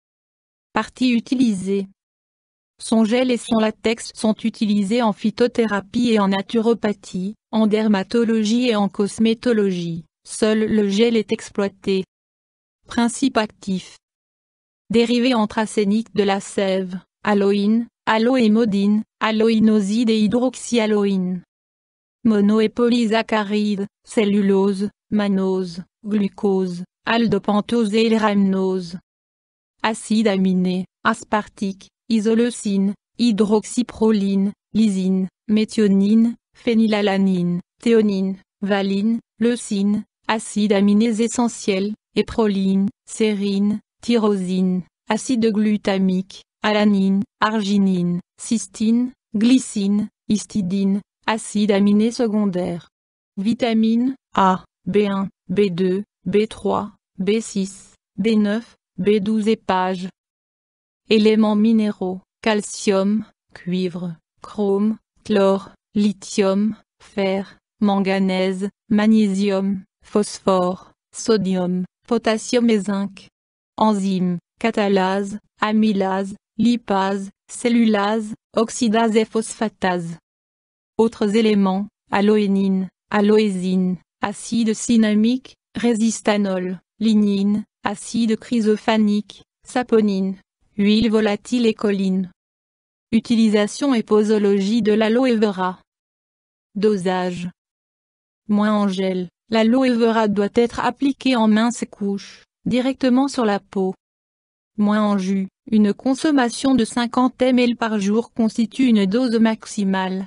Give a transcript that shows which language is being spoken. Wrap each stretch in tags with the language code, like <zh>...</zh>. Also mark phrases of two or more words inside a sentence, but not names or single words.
<fr>Parties utilisées. Son gel et son latex sont utilisés en phytothérapie et en naturopathie, en dermatologie et en cosmétologie. Seul le gel est exploité. Principe actif. Dérivé anthracénique de la sève, aloïne, aloémodine, aloïnoside et hydroxyaloïne. Mono- et polysaccharides, cellulose, mannose, glucose, aldopentose et rhamnose. Acides aminés, aspartique, isoleucine, hydroxyproline, lysine, méthionine, phénylalanine, théonine, valine, leucine, acides aminés essentiels, et proline, sérine, tyrosine, acide glutamique, alanine, arginine, cystine, glycine, histidine, acides aminés secondaires. Vitamines A, B1, B2, B3, B6, B9, B12 et pages. Éléments minéraux, calcium, cuivre, chrome, chlore, lithium, fer, manganèse, magnésium, phosphore, sodium, potassium et zinc. Enzymes, catalase, amylase, lipase, cellulase, oxydase et phosphatase. Autres éléments, aloénine, aloésine, acide cinnamique, résistanol, lignine, acide chrysophanique, saponine, huile volatile et choline. Utilisation et posologie de l'aloe vera. Dosage. Moins en gel, l'aloe vera doit être appliqué en minces couches, directement sur la peau. Moins en jus, une consommation de 50 ml par jour constitue une dose maximale.</fr>